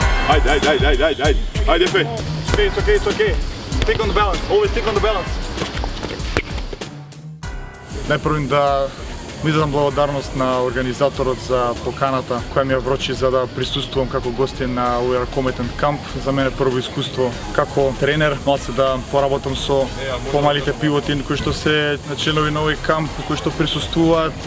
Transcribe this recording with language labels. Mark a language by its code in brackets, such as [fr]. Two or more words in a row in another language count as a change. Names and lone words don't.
[mk] Ajde, Efe. [en] It's okay. Stick on the balance. Always stick on the balance. [mk] Најпрво да му изразам благодарност на организаторот за поканата која ми ја вручи за да присуствувам како гостин на овој ракометен камп. За мене прво искуство како тренер, малце да поработам со помалите пилоти кои што се членови на овој камп, кои што присуствуваат.